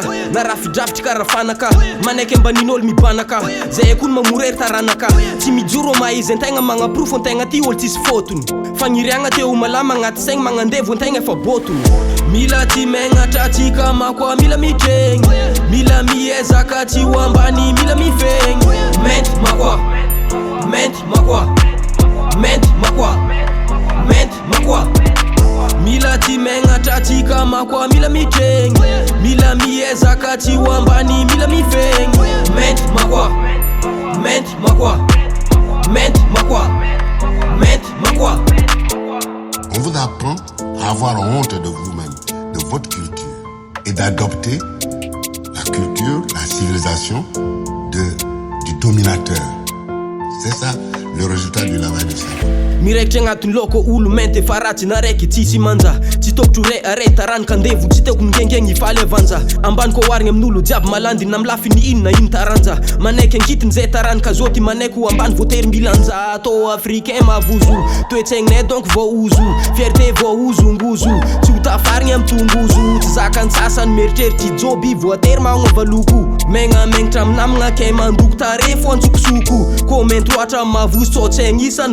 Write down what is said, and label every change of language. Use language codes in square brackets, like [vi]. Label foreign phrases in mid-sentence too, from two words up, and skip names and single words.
[mg] na raha fidrafitry karafanaka manaiky ambanin'olo mibanaka zay koa ny mamorery taranaka tsy mijoro maizy an-tegna magnaprofo an-tegna ty olo tsisy fotony fagniriagna teo malama agnaty saigny magnandevo an-tegna efa botony mila tsy megnatra tsika makoa mila mitregny mila miezaka tsy ho ambany mila mifegny menty makoa menty makoa menty makoa menty makoa mila tsy megnatra tsika makoa mila mitregny mila miezaka tsy ho ambany mila mifegny menty makoa menty makoa menty makoa menty makoa. [fr] On vous apprend à avoir honte de vous-même, de votre culture, et d'adopter la culture, la civilisation du dominateur. C'est ça le résultat du lavage de cerveau. [mg] Miraikitry agnatin'ny loko olo mainty efa ratsy na raiky tsisy manja tsy tokotro ray aray taranaka andevo tsy teoko migengegny ifaly avanja ambany ko oharigny amin'olo jiaby malandy na milafiny inona ino taranja manaiky ankitiny zay taranaka zoty manaiky ambany voatery milanja atao africain mavozo toetsaigninay donc voauzo fierté voaozongozo tsy ho tafarigny amy tongozo tsy zakany sasany meritreritry joby voatery magnova loko megnamegnitra aminamagna ke mandoko tare fo antsokosoko komento loatra mavozo tsotsaigny isany